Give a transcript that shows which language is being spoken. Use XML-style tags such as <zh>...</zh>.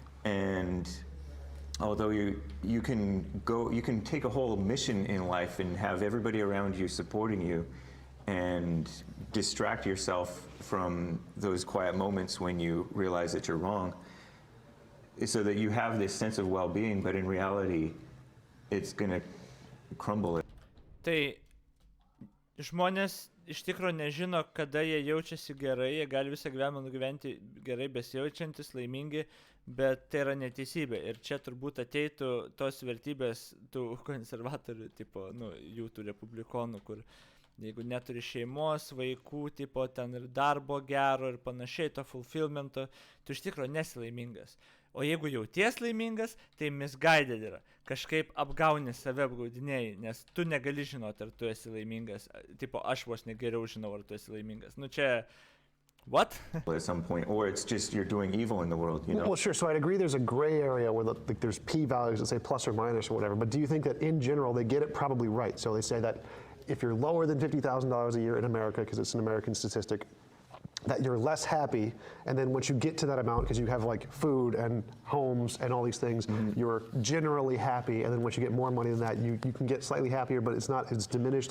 <en>And although you can take a whole mission in life and have everybody around you supporting you and distract yourself from those quiet moments when you realize that you're wrong, so that you have this sense of well-being, but in reality, it's gonna crumble.</en> <lt>Tai žmonės iš tikrųjų nežino, kada jie jaučiasi gerai, jie gali visą gyvenimą nugyventi gerai, besijaučiantis, laimingi, bet tai yra neteisybė. Ir čia turbūt ateitų tos vertybės tų konservatorių, tipo, jų tų republikonų, kur jeigu neturi šeimos, vaikų, tipo, ten ir darbo gero ir panašiai, to fulfillmento, tu iš tikrųjų nesi laimingas. O jeigu jauties laimingas, tai misguided yra. Kažkaip apgauni save, apgaudinėjai, nes tu negali žinoti, ar tu esi laimingas. Tipo, aš vos negeriau žinau, ar tu esi laimingas. Nu čia... What?</lt> <en>At some point, or it's just you're doing evil in the world, you know? Well, sure. So I'd agree there's a gray area where there's p-values that say plus or minus or whatever. But do you think that in general they get it probably right? So they say that if you're lower than $50,000 a year in America, because it's an American statistic, that you're less happy, and then once you get to that amount, because you have like food and homes and all these things, you're generally happy, and then once you get more money than that, you can get slightly happier, but it's diminished.</en>